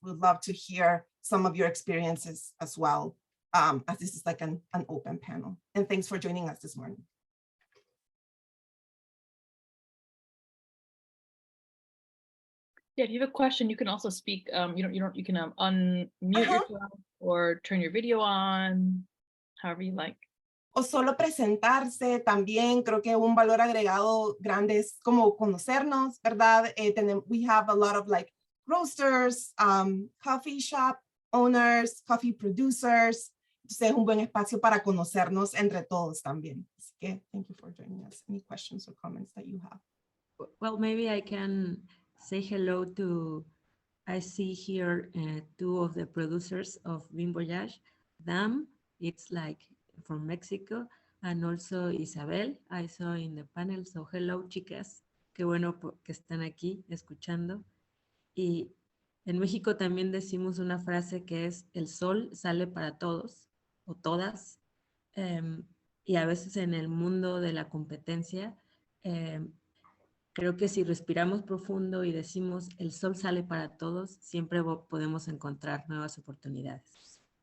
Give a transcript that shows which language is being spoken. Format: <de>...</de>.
<en>We'd love to hear some of your experiences as well, as this is like an open panel. And thanks for joining us this morning. Yeah, if you have a question, you can also speak. You can unmute yourself or turn your video on, however you like.</en> <es>O solo presentarse también. Creo que un valor agregado grande es como conocernos, ¿verdad?</es> <en>We have a lot of like roasters, coffee shop owners, coffee producers.</en> <es>Entonces es un buen espacio para conocernos entre todos también. Así que</es> <en>thank you for joining us. Any questions or comments that you have? Well, maybe I can say hello to, I see here two of the producers of Bin Voyage, Dam, it's like from Mexico, and also Isabel, I saw in the panel. So hello,</en> <es>chicas, qué bueno que están aquí escuchando. Y en México también decimos una frase que es, el sol sale para todos o todas, y a veces en el mundo de la competencia, creo que si respiramos profundo y decimos el sol sale para todos, siempre podemos encontrar nuevas oportunidades.</es>